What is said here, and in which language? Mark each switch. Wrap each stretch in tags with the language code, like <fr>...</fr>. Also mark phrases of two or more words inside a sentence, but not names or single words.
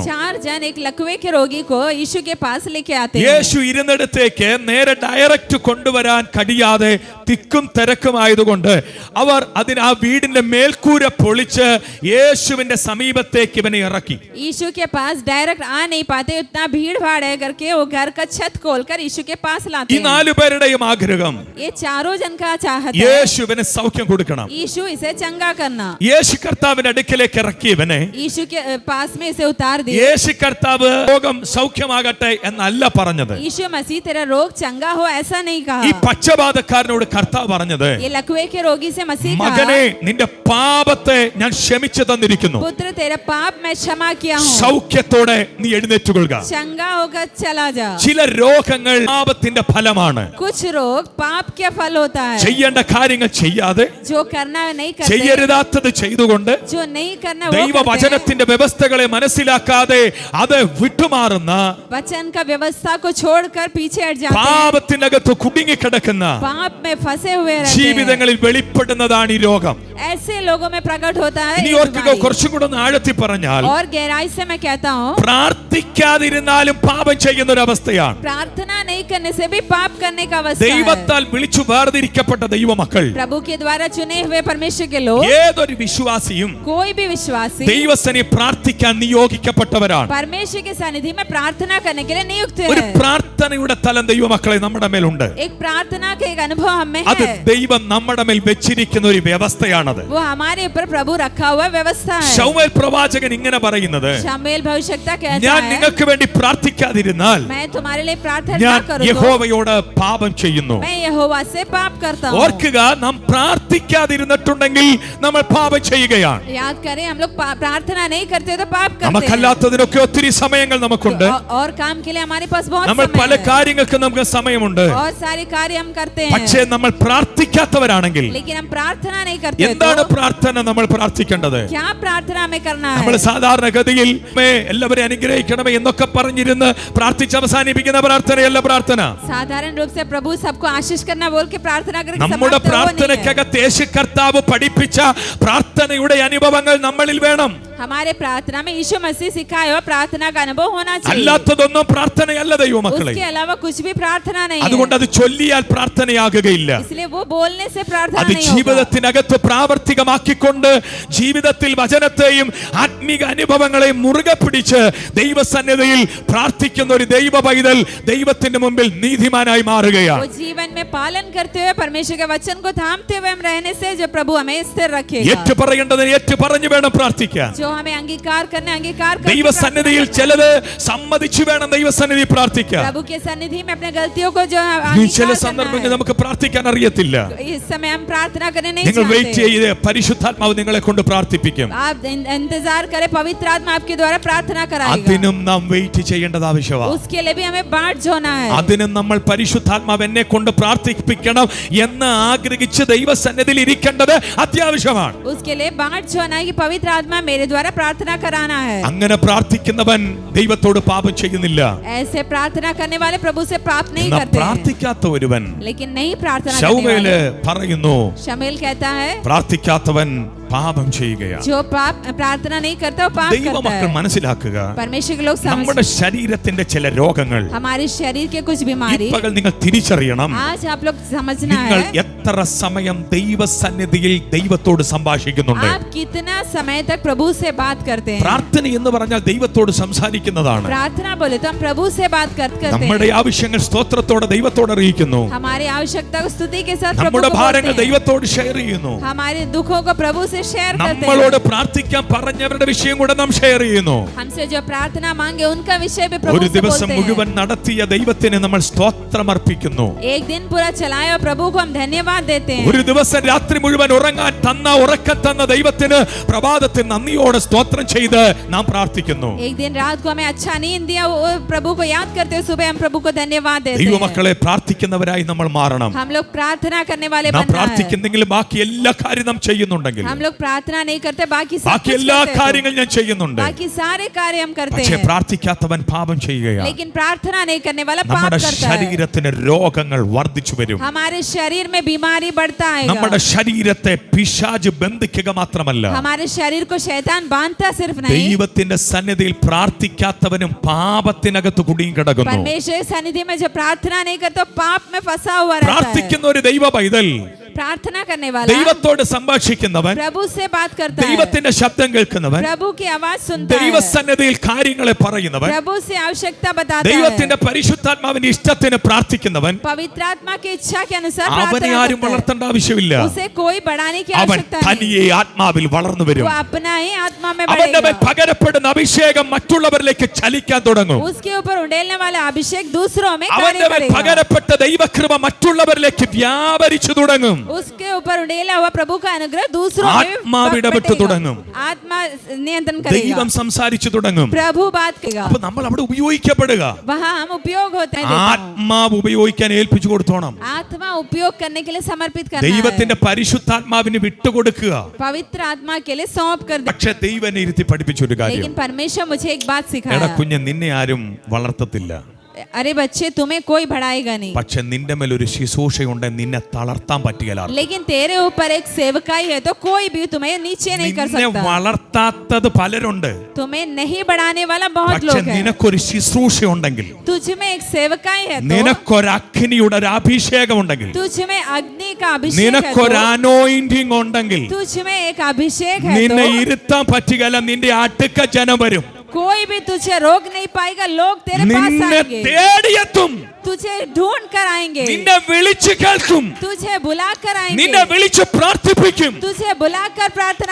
<hi>4 जन एक लकवे के रोगी को यीशु के पास लेके आते हैं.</hi> <ml>യേശു ഇരുന്നിടത്തേക്ക് നേരെ ഡയറക്റ്റ് കൊണ്ടുവരാൻ കഴിയാതെ തിക്കും തിരക്കുമായതുകൊണ്ട് അവർ ആ വീടിന്റെ മേൽക്കൂര പൊളിച്ച് യേശുവിന്റെ സമീപത്തേക്ക് ഇവനെ ഇറക്കി.</ml> <hi>यीशु के पास डायरेक्ट आ नहीं पाते, उतना भीड़ भाड़ है करके वो घर का छत खोलकर यीशु के पास लाते</hi> <ml>ഈ</ml> <hi>हैं.</hi> <ml>4 പേരുടെയും ആഗ്രഹം</ml> <hi>ये चारों जन का चाहत है</hi> <ml>യേശുവിന് സൗഖ്യം കൊടുക്കണം.</ml> <hi>यीशु इसे चंगा करना.</hi> <ml>യേശു കർത്താവിന്റെ അടുക്കലേക്ക് ഇറക്കിയവനെ</ml> <hi>यीशु के पास में इसे उतार दिया.</hi> <ml>യേശു കർത്താവ് രോഗം സൗഖ്യമാകട്ടെ എന്നല്ല പറഞ്ഞത്.</ml> <hi>यीशु मसीह तेरा रोग चंगा हो ऐसा नहीं</hi> <ml>ഈ</ml> <hi>कहा.</hi> <ml>പക്ഷപാതക്കാരനോട് കർത്താവ് പറഞ്ഞത്,</ml> <hi>ये लकवे के रोगी से मसीह</hi> <ml>മകനെ,</ml> <hi>कहा,</hi> <ml>നിന്റെ പാപത്തെ ഞാൻ ക്ഷമിച്ചു തന്നിരിക്കുന്നു,</ml> <hi>पुत्र तेरा पाप मैं क्षमा किया हूँ,</hi> <ml>സൗഖ്യത്തോടെ നീ എഴുന്നേറ്റുകൊള്ളുക.</ml> <hi>चंगा होकर चला जा.</hi> <ml>ചില രോഗങ്ങൾ പാപത്തിന്റെ ഫലമാണ്.</ml> <hi>कुछ रोग पाप के फल होता है.</hi> <ml>ചെയ്യേണ്ട കാര്യങ്ങൾ ചെയ്യാതെ</ml> <hi>जो करना नहीं करते,</hi> <ml>ചെയ്യരുതാത്തത് ചെയ്തുകൊണ്ട്</ml> <hi>जो नहीं करना वो करते हैं.</hi> <ml>ദൈവവചനത്തിന്റെ വ്യവസ്ഥകളെ മനസ്സിലാക്കാതെ അത് വിട്ടുമാറുന്ന</ml> <hi>वचन का व्यवस्था को छोड़कर पीछे हट जाते हैं.</hi> <ml>പാപത്തിനകത്ത് കുടുങ്ങിക്കിടക്കുന്ന</ml> <hi>पाप में फंसे हुए रहते हैं.</hi> <ml>ജീവിതങ്ങളിൽ വെളിപ്പെടുന്നതാണ് ഈ രോഗം.</ml> <hi>ऐसे लोगों में प्रकट होता है</hi> <ml>ഇനി</ml> <hi>ये</hi> <ml>ഓർക്കുക,</ml> <hi>बीमारी.</hi> <ml>കുറച്ചും കൂടെ ഒന്ന് ആഴത്തി പറഞ്ഞാൽ,</ml> <hi>और गहराई से मैं कहता हूँ,</hi> <ml>പ്രാർത്ഥിക്കാതിരുന്നാലും പാപം ചെയ്യുന്ന ഒരു അവസ്ഥയാണ്.</ml> <hi>प्रार्थना नहीं करने से भी पाप करने का अवस्था है.</hi> <ml>ദൈവത്താൽ വിളിച്ചു വേർതിരിക്കപ്പെട്ട ദൈവമക്കൾ,</ml> <hi>प्रभु के द्वारा चुने हुए परमेश्वर के लोग,</hi> <ml>ഏതൊരു വിശ്വാസിയും</ml> <hi>कोई भी विश्वासी</hi> <ml>ദൈവസനെ പ്രാർത്ഥിക്കാൻ നിയോഗിക്കപ്പെട്ടവരാണ്.</ml> <hi>परमेश्वर के सानिध्य में प्रार्थना करने के लिए नियुक्त</hi> <ml>ഒരു</ml> <hi>है.</hi> <ml>പ്രാർത്ഥനയുടെ തലം ദൈവമക്കളെ നമ്മുടെ മേലുണ്ട്.</ml> <hi>एक प्रार्थना का एक अनुभव हमें</hi> <ml>അത്</ml> <hi>है.</hi> <ml>ദൈവം നമ്മുടെ മേൽ വെച്ചിരിക്കുന്ന ഒരു വ്യവസ്ഥയാണത്.</ml> <hi>वो हमारे ऊपर प्रभु रखा हुआ व्यवस्था है.</hi> <ml>ശമൂവേൽ പ്രവാചകൻ ഇങ്ങനെ പറയുന്നത്,</ml> <hi>शमूएल भविष्यद्वक्ता कहता</hi> <ml>ഞാൻ</ml> <hi>है,</hi> <ml>നിങ്ങൾക്ക് വേണ്ടി പ്രാർത്ഥിക്കാതിരുന്നാൽ</ml> <hi>मैं तुम्हारे लिए प्रार्थना</hi> <ml>ഞാൻ</ml> <hi>ना करूं तो</hi> <ml>യഹോവയോട് പാപം ചെയ്യുന്നു.</ml> <hi>मैं यहोवा से पाप करता हूँ.</hi> <ml>ഓർക്കുക, നാം പ്രാർത്ഥിക്കാതിരുന്നിട്ടുണ്ടെങ്കിൽ നമ്മൾ പാപം ചെയ്യുകയാണ്.</ml> <hi>याद करें, हम लोग प्रार्थना नहीं करते तो पाप करते हैं.</hi> <ml>നമുക്കല്ലാത്തതിനൊക്കെ ഒത്തിരി സമയങ്ങൾ നമുക്കുണ്ട്.</ml> <hi>और काम के लिए हमारे पास बहुत</hi> <ml>നമ്മൾ</ml> <hi>समय</hi> <ml>പല</ml> <hi>है.</hi> <ml>കാര്യങ്ങൾക്കും നമുക്ക് സമയമുണ്ട്.</ml> <hi>और सारे कार्य हम करते</hi> <ml>പക്ഷേ</ml> <hi>हैं,</hi> <ml>നമ്മൾ പ്രാർത്ഥിക്കാത്തവരാണെങ്കിൽ</ml> <hi>लेकिन हम प्रार्थना नहीं करते</hi> <ml>എന്താണ്</ml> <hi>तो</hi> <ml>പ്രാർത്ഥന നമ്മൾ പ്രാർത്ഥിക്കേണ്ടത്?</ml> <hi>क्या प्रार्थना हमें करना</hi> <ml>നമ്മൾ</ml> <hi>है?</hi> <ml>സാധാരണഗതിയിൽ എല്ലാവരും അനുഗ്രഹിക്കണമേ എന്നൊക്കെ പറഞ്ഞിരുന്ന് പ്രാർത്ഥിച്ച് അവസാനിപ്പിക്കുന്ന പ്രാർത്ഥനയല്ല പ്രാർത്ഥിക്കേണ്ടത്. പ്രാർത്ഥന.</ml> <hi>साधारण रूप से प्रभु सबको आशीष करना बोल के प्रार्थना करके</hi> <ml>നമ്മുടെ</ml> <hi>समाप्त वो नहीं है।</hi> <ml>പ്രാർത്ഥനയ്ക്കകത്ത് യേശു കർത്താവ് പഠിപ്പിച്ച പ്രാർത്ഥനയുടെ അനുഭവങ്ങൾ നമ്മളിൽ വേണം.</ml> <hi>हमारे प्रार्थना में यीशु मसीह सिखाया हुआ प्रार्थना का अनुभव होना चाहिए।</hi> <ml>അല്ലാത്തതൊന്നും പ്രാർത്ഥനയല്ല ദൈവമക്കളെ.</ml> <hi>उसके अलावा कुछ भी प्रार्थना नहीं है।</hi> <ml>അതുകൊണ്ട് അത് ചൊല്ലിയാൽ പ്രാർത്ഥനയാകുകയില്ല.</ml> <hi>इसलिए वो बोलने से प्रार्थना</hi> <ml>അത്</ml> <hi>नहीं होगा।</hi> <ml>ജീവിതത്തിനകത്ത് പ്രാവർത്തികമാക്കിക്കൊണ്ട് ജീവിതത്തിൽ വചനത്തെയും ആത്മീക അനുഭവങ്ങളെയും മുറുകെ പിടിച്ച് ദൈവസന്നിധിയിൽ പ്രാർത്ഥിക്കുന്ന ഒരു ദൈവ പൈതൽ ദൈവത്തിന്റെ മുമ്പിൽ നീതിമാനായി മാറുകയാണ്.</ml> <hi>वो जीवन में पालन करते हुए परमेश्वर के वचन को थामते हुए हम रहने से जो प्रभु हमें स्थिर रखेगा।</hi> <ml>ഏറ്റു പറയേണ്ടതിന് ഏറ്റു പറഞ്ഞു വേണം പ്രാർത്ഥിക്കാൻ.</ml> <hi>जो हमें अंगीकार करने अंगीकार करके</hi> <ml>ദൈവസന്നിധിയിൽ ചിലത് സമ്മതിച്ചു വേണം ദൈവസന്നിധി പ്രാർത്ഥിക്കാൻ.</ml> <hi>प्रभु के सन्निधि में अपने गलतियों को जो</hi> <ml>ഈ ചില</ml> <hi>अंगीकार</hi> <ml>സന്ദർഭങ്ങളിൽ</ml> <hi>करना</hi> <ml>നമുക്ക് പ്രാർത്ഥിക്കാൻ അറിയത്തില്ല.</ml> <hi>है। इस समय हम प्रार्थना करने नहीं</hi> <ml>നിങ്ങൾ വെയിറ്റ്</ml> <hi>चाहते।</hi> <ml>ചെയ്ത് പരിശുദ്ധാത്മാവ് നിങ്ങളെ കൊണ്ട് പ്രാർത്ഥിപ്പിക്കും.</ml> <hi>आप इंतजार करें, पवित्र आत्मा आपके द्वारा प्रार्थना कराएगा।</hi> <ml>അതിനും നാം വെയിറ്റ് ചെയ്യേണ്ടത് ആവശ്യമാണ്.</ml> <hi>उसके लिए भी हमें बाट जोना है।</hi> <ml>അതിനും നമ്മൾ പരിശുദ്ധാത്മാവ് എന്നെ കൊണ്ട് പ്രാർത്ഥിപ്പിക്കണം എന്ന് ആഗ്രഹിച്ച് ദൈവസന്നിധിയിൽ ഇരിക്കേണ്ടത് അത്യാവശ്യമാണ്.</ml> <hi>उसके लिए बाट जोना है कि पवित्र आत्मा मेरे द्वारा प्रार्थना कराना है।</hi> <ml>അങ്ങനെ പ്രാർത്ഥിക്കുന്നവൻ ദൈവത്തോട് പാപം ചെയ്യുന്നില്ല.</ml> <hi>ऐसे प्रार्थना करने वाले प्रभु से पाप नहीं</hi> <ml>എന്നാൽ</ml> <hi>करते हैं।</hi> <ml>പ്രാർത്ഥിക്കാത്ത ഒരുവൻ</ml> <hi>लेकिन नहीं प्रार्थना करने</hi> <ml>ശമൂവേല്</ml> <hi>वाले,</hi> <ml>പറയുന്നു,</ml> <hi>शमूएल कहता है</hi> <ml>പ്രാർത്ഥിക്കാത്തവൻ പാപം ചെയ്യുകയാണ്.</ml> <hi>जो पाप प्रार्थना नहीं करता वो पाप करता</hi> <ml>ദൈവമക്കൾ</ml> <hi>है।</hi> <ml>മനസ്സിലാക്കുക,</ml> <hi>परमेश्वर के लोग</hi> <ml>നമ്മുടെ</ml> <hi>समझ,</hi> <ml>ശരീരത്തിന്റെ ചില രോഗങ്ങൾ</ml> <hi>हमारे शरीर के कुछ बीमारी</hi> <ml>ഇപ്പകൾ നിങ്ങൾ തിരിച്ചറിയണം.</ml> <hi>आज आप लोग समझना</hi> <ml>നിങ്ങൾ</ml> <hi>है।</hi> <ml>എത്ര സമയം ദൈവസന്നിധിയിൽ ദൈവത്തോട് സംഭാഷിക്കുന്നുണ്ട്.</ml> <hi>आप कितना समय तक प्रभु से बात करते हैं।</hi> <ml>പ്രാർത്ഥന എന്ന് പറഞ്ഞാൽ ദൈവത്തോട് സംസാരിക്കുന്നതാണ്.</ml> <hi>प्रार्थना बोले तो हम प्रभु से बात करते</hi> <ml>നമ്മുടെ</ml> <hi>हैं।</hi> <ml>ആവശ്യങ്ങൾ സ്തോത്രത്തോടെ ദൈവത്തോട് അറിയിക്കുന്നു.</ml> <hi>हमारी आवश्यकता को स्तुति के साथ प्रभु</hi> <ml>നമ്മുടെ</ml> <hi>को</hi> <ml>ഭാരങ്ങൾ</ml> <hi>बोलते हैं।</hi> <ml>ദൈവത്തോട് ഷെയർ ചെയ്യുന്നു.</ml> <hi>हमारे दुखों को प्रभु से शेयर करते</hi> <ml>നമ്മളോട്</ml> <hi>हैं।</hi> <ml>പ്രാർത്ഥിക്കാൻ പറഞ്ഞവരുടെ വിഷയം കൂടെ നാം ഷെയർ ചെയ്യുന്നു.</ml> <hi>हमसे जो प्रार्थना मांगे उनका विषय भी प्रभु</hi> <ml>ഒരു</ml> <hi>से</hi> <ml>ദിവസം</ml> <hi>बोलते</hi> <ml>മുഴുവൻ</ml> <hi>हैं।</hi> <ml>നടത്തിയ ദൈവത്തിന് നമ്മൾ സ്തോത്രം അർപ്പിക്കുന്നു.</ml> <hi>एक दिन पूरा चलाए और प्रभु को हम धन्यवाद देते हैं।</hi> <ml>ഒരു ദിവസം രാത്രി മുഴുവൻ ഉറങ്ങാൻ തന്ന ഉറക്കം തന്ന ദൈവത്തിന് പ്രഭാതത്തിൽ നന്ദിയോടെ സ്തോത്രം ചെയ്ത് നാം പ്രാർത്ഥിക്കുന്നു.</ml> <hi>एक दिन रात को हमें अच्छा नींद दिया, वो प्रभु को याद करते हुए सुबह हम प्रभु को धन्यवाद देते हैं।</hi> <ml>ദൈവമക്കളെ പ്രാർത്ഥിക്കുന്നവരായി നമ്മൾ മാറണം.</ml> <hi>हम लोग प्रार्थना करने वाले</hi> <ml>നാം</ml> <hi>बनना है।</hi> <ml>പ്രാർത്ഥിക്കുന്നെങ്കിലും ബാക്കി എല്ലാ കാര്യം നാം ചെയ്യുന്നുണ്ടെങ്കിൽ</ml> <hi>हम लोग प्रार्थना नहीं करते, बाकी सब</hi> <ml>ബാക്കി</ml> <hi>कुछ</hi> <ml>എല്ലാ</ml> <hi>करते हैं।</hi> <ml>കാര്യങ്ങളും ഞാൻ ചെയ്യുന്നുണ്ട്.</ml> <hi>बाकी सारे कार्य हम करते</hi> <ml>പക്ഷേ</ml> <hi>हैं,</hi> <ml>പ്രാർത്ഥിക്കാത്തവൻ പാപം ചെയ്യുകയാണ്.</ml> <hi>लेकिन प्रार्थना नहीं करने वाला पाप</hi> <ml>നമ്മുടെ</ml> <hi>करता है।</hi> <ml>ശരീരത്തിന് രോഗങ്ങൾ വർദ്ധിച്ചു വരും.</ml> <hi>हमारे शरीर में बीमारी बढ़ता है।</hi> <ml>നമ്മുടെ ശരീരത്തെ പിശാച് ബന്ധിക്കുക മാത്രമല്ല,</ml> <hi>हमारे शरीर को शैतान बांधता सिर्फ नहीं,</hi> <ml>ദൈവത്തിന്റെ സന്നിധിയിൽ പ്രാർത്ഥിക്കാത്തവനും പാപത്തിനകത്ത് കുടുങ്ങി കിടക്കുന്നു.</ml> <hi>परमेश्वर की सन्निधि में जो प्रार्थना नहीं करता पाप में फंसा हुआ रहता है।</hi> <ml>പ്രാർത്ഥിക്കുന്ന ഒരു ദൈവ പൈതൽ,</ml> <hi>प्रार्थना करने वाला</hi> <ml>ദൈവത്തോട് സംഭാഷിക്കുന്നവൻ,</ml> <hi>प्रभु से बात करता है,</hi> <ml>ദൈവത്തിന്റെ ശബ്ദം കേൾക്കുന്നവൻ,</ml> <hi>प्रभु की आवाज सुनता है,</hi> <ml>ദൈവസന്നിധിയിൽ കാര്യങ്ങളെ പറയുന്നവൻ,</ml> <hi>प्रभु से आवश्यकता बताता है,</hi> <ml>ദൈവത്തിന്റെ പരിശുദ്ധാത്മാവിന്റെ ഇഷ്ടത്തിന് പ്രാർത്ഥിക്കുന്നവൻ,</ml> <hi>पवित्र आत्मा की इच्छा के अनुसार</hi> <ml>അവനെ</ml> <hi>प्रार्थना</hi> <ml>ആരും</ml> <hi>करता है।</hi> <ml>വളർത്തേണ്ട ആവശ്യമില്ല.</ml> <hi>उसे कोई बढ़ाने की</hi> <ml>അവൻ</ml> <hi>आवश्यकता नहीं,</hi> <ml>തനിയെ ആത്മാവിൽ വളർന്നു വരും.</ml> <hi>वो अपना ही आत्मा में</hi> <ml>അവന്റെ മേൽ</ml> <hi>बढ़ेगा।</hi> <ml>പകരപ്പെടുന്ന അഭിഷേകം മറ്റുള്ളവരിലേക്ക് ചലിക്കാൻ തുടങ്ങും.</ml> <hi>उसके ऊपर उड़ेलने वाला अभिषेक दूसरों में कार्य</hi> <ml>അവന്റെ മേൽ</ml> <hi>करेगा।</hi> <ml>പകരപ്പെട്ട ദൈവകൃപ മറ്റുള്ളവരിലേക്ക് വ്യാപരിച്ചു തുടങ്ങും.</ml> <hi>उसके ऊपर उड़ेला हुआ प्रभु का अनुग्रह दूसरों में</hi> <ml>ആത്മാവ് ഇടപെട്ട്</ml> <hi>बटेगा।</hi> <ml>തുടങ്ങും.</ml> <hi>आत्मा नियंत्रण करेगा,</hi> <ml>ദൈവം സംസാരിച്ചു തുടങ്ങും.</ml> <hi>प्रभु बात करेगा,</hi> <ml>അപ്പൊ നമ്മൾ അവിടെ ഉപയോഗിക്കപ്പെടുക.</ml> <hi>वहाँ हम उपयोग होते हैं। देता हूं।</hi> <ml>ആത്മാവ് ഉപയോഗിക്കാൻ ഏൽപ്പിച്ചു കൊടുത്തോണം.</ml> <hi>आत्मा उपयोग करने के लिए समर्पित करना है,</hi> <ml>ദൈവത്തിന്റെ പരിശുദ്ധാത്മാവിന് വിട്ടുകൊടുക്കുക.</ml> <hi>पवित्र आत्मा के लिए सौंप कर दे।</hi> <ml>പക്ഷെ ദൈവം ഇരുത്തി പഠിപ്പിച്ചൊരു കാര്യം,</ml> <hi>लेकिन परमेश्वर मुझे एक बात</hi> <ml>എടാ</ml> <hi>सिखाया,</hi> <ml>കുഞ്ഞ്, നിന്നെ ആരും വളർത്തത്തില്ല.</ml> <hi>अरे बच्चे तुम्हें कोई बढ़ाएगा नहीं,</hi> <ml>പക്ഷെ നിന്റെ മേൽ ഒരു ശുശ്രൂഷയുണ്ട്, നിന്നെ തളർത്താൻ പറ്റുകയില്ല.</ml> <hi>लेकिन तेरे ऊपर एक सेवकाई है तो कोई भी तुम्हें नीचे नहीं कर</hi> <ml>നിന്നെ</ml> <hi>सकता।</hi> <ml>വളർത്താത്തത് പലരുണ്ട്.</ml> <hi>तुम्हें नहीं बढ़ाने वाला बहुत</hi> <ml>പക്ഷെ</ml> <hi>लोग हैं,</hi> <ml>നിനക്കൊരു ശുശ്രൂഷയുണ്ടെങ്കിൽ,</ml> <hi>तुझ में एक सेवकाई है तो,</hi> <ml>നിനക്കൊരു അഗ്നിയുടെ ഒരു അഭിഷേകം ഉണ്ടെങ്കിൽ,</ml> <hi>तुझ में अग्नि का अभिषेक है</hi> <ml>നിനക്കൊരു</ml> <hi>तो,</hi> <ml>അനോയിന്റിംഗ് ഉണ്ടെങ്കിൽ,</ml> <hi>तुझ में एक अभिषेक है</hi> <ml>നിന്നെ</ml> <hi>तो,</hi> <ml>ഇരുത്താൻ പറ്റുകയില്ല. നിന്റെ അടുക്ക ജനം വരും,</ml> <hi>कोई भी तुझे रोक नहीं पाएगा, लोग तेरे पास</hi> <ml>നിന്നെ</ml> <hi>आएंगे,</hi> <ml>തേടിയെത്തും,</ml> <hi>तुझे ढूंढ कर आएंगे,</hi> <ml>നിന്നെ വിളിച്ചു കേൾക്കും,</ml> <hi>तुझे बुला कर</hi> <ml>നിന്നെ</ml> <hi>आएंगे,</hi> <ml>വിളിച്ച് പ്രാർത്ഥിപ്പിക്കും.</ml> <hi>तुझे बुला कर प्रार्थना</hi>